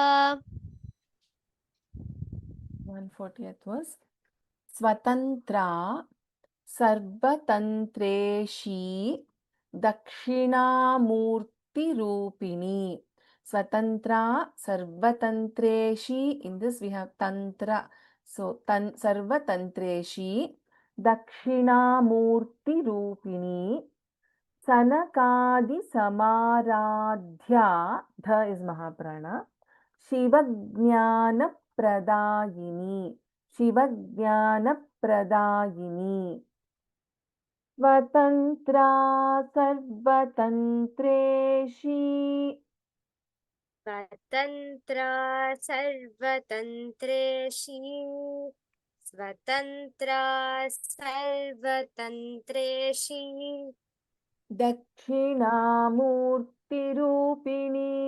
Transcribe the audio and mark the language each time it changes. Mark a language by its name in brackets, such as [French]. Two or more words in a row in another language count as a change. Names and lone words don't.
[English] 140th verse. [Sanskrit] स्वतन्त्रा सर्वतन्त्रेशी दक्षिणामूर्तिरूपिणी. स्वतन्त्रा सर्वतन्त्रेशी. [English] In this we have tantra. [Sanskrit] So सर्वतन्त्रेशी दक्षिणामूर्ति रूपिणी सनकादि समाराध्या. [English] Dha is Mahaprana. [Sanskrit] शिवज्ञान प्रदायिनी. शिवज्ञान प्रदायिनी. स्वतन्त्रा सर्वतन्त्रेशी स्वतन्त्रा सर्वतन्त्रेषु स्वतन्त्रा सर्वतन्त्रेषु दक्षिणामूर्तिरूपिणी